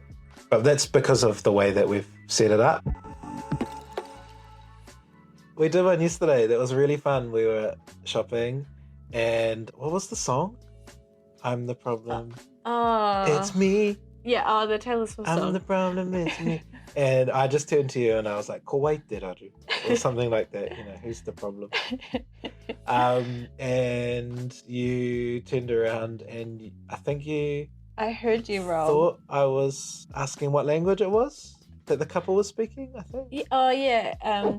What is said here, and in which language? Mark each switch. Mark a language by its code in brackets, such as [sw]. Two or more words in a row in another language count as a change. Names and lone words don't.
[en] But that's because of the way that we've set it up. We did one yesterday that was really fun. We were shopping, and what was the song? I'm the problem. Oh. It's me. Yeah, oh, the Taylor Swift song. I'm the problem, it's me. And I just turned to you and I was like, [mi] ko wai te raru, [en] or something like that, you know, who's the problem? And you turned around and I think you I heard you wrong. thought I was asking what language it was that the couple was speaking, I think. Yeah, oh, yeah.